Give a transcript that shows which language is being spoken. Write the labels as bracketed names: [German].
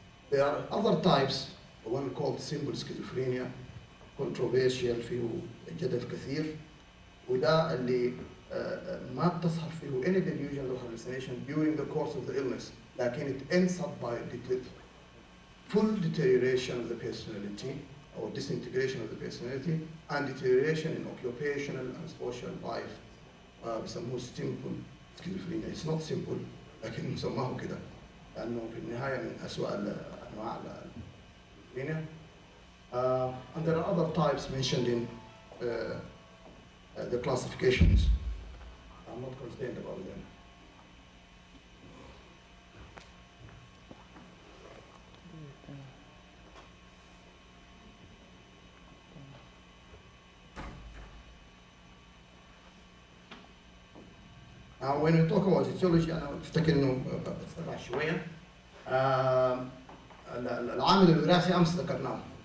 [English] There are other types, the one called simple schizophrenia, controversial [Arabic] فيه جدل كثير، وده اللي ما بتظهر فيه [English] any delusion or hallucination during the course of the illness، [Arabic] لكن [English] it ends up by full deterioration of the personality or disintegration of the personality and deterioration in occupational and social life. [Arabic] بيسموه simple schizophrenia. [English] It's not simple [Arabic] لكن مسماه كده لأنه في النهاية من أسوأ أنواع الschizophrenia. [English] And there are other types mentioned in the classifications. I'm not concerned about them. Now when we talk about etiology [Arabic] أنا أفتكر إنه بتسرع شوية. العامل الوراثي أمس ذكرناه.